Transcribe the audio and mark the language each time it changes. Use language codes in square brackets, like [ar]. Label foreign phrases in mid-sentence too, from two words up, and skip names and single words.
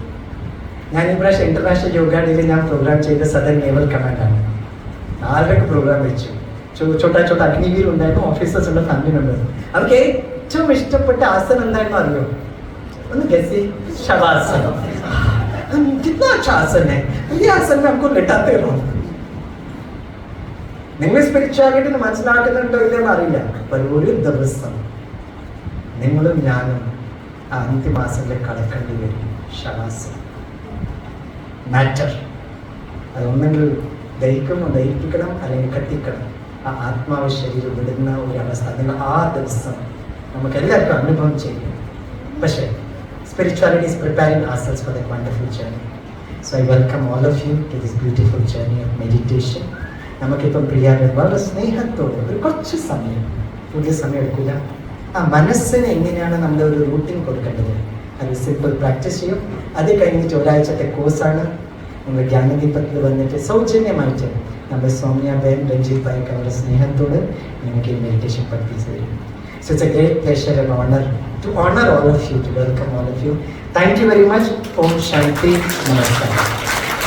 [ml] ഞാൻ ഈ പ്രാവശ്യം ഇന്റർനാഷണൽ യോഗ ഡേയിൽ ഞാൻ പ്രോഗ്രാം ചെയ്ത സദൻ നേവൽ കമാൻഡാണ്. 4 പ്രോഗ്രാം വെച്ചു. ചോട്ടാ അഗ്നിവീർ ഉണ്ടായിരുന്നു, ഓഫീസേഴ്സ് ഉണ്ട്, [en] family members. [ml] അവർക്ക് ഏറ്റവും ഇഷ്ടപ്പെട്ട ആസനം എന്തായിരുന്നു അറിയോ? ഒന്ന് ഗസി, ശവാസനം. [hi] കിतना अच्छा आसन है, ये आसन में हमको लिटाते रहो. [ml] നിങ്ങൾ സ്പിരിച്വാലിറ്റി മനസ്സിലാക്കുന്നുണ്ടോ ഇല്ലെന്ന് അറിയില്ല. ഒരു ദിവസം നിങ്ങളും ഞാനും ആ അന്തിമാസങ്ങളിൽ കടക്കേണ്ടി വരും. ശവാസനം മാറ്റർ, അതൊന്നെങ്കിൽ ദഹിപ്പിക്കണം, അല്ലെങ്കിൽ കത്തിക്കണം. ആ ആത്മാവ് ശരീരം വിടുന്ന ഒരു അവസ്ഥ നിങ്ങൾ ആ ദിവസം നമുക്ക് എല്ലാവർക്കും അനുഭവം ചെയ്യും. പക്ഷേ [en] spirituality is preparing ourselves for that wonderful journey. So I welcome all of you to this beautiful journey of meditation. [ml] നമുക്കിപ്പം പ്രിയാരെ വളരെ സ്നേഹത്തോടെ ഒരു കുറച്ച് സമയം, പുതിയ സമയം എടുക്കില്ല, ആ മനസ്സിന് എങ്ങനെയാണ് നമ്മൾ ഒരു റൂട്ടീൻ കൊടുക്കേണ്ടത് അത് [en] simple practice [ml] ചെയ്യും. അത് കഴിഞ്ഞിട്ട് ഒരാഴ്ചത്തെ കോഴ്സാണ്. നമ്മൾ ജ്ഞാനദീപത്തിൽ വന്നിട്ട് സൗജന്യമായിട്ട് നമ്മുടെ സൗമ്യാബേൻ, രഞ്ജിത് ഭായിക്ക് അവരുടെ സ്നേഹത്തോട് നിങ്ങൾക്ക് ഈ മെഡിറ്റേഷൻ പഠിപ്പിച്ചു തരും. [en] So it's a great pleasure and honor to honor all of you, to welcome all of you. Thank you very much. [hi] ओम शांति. [en] Namaskar.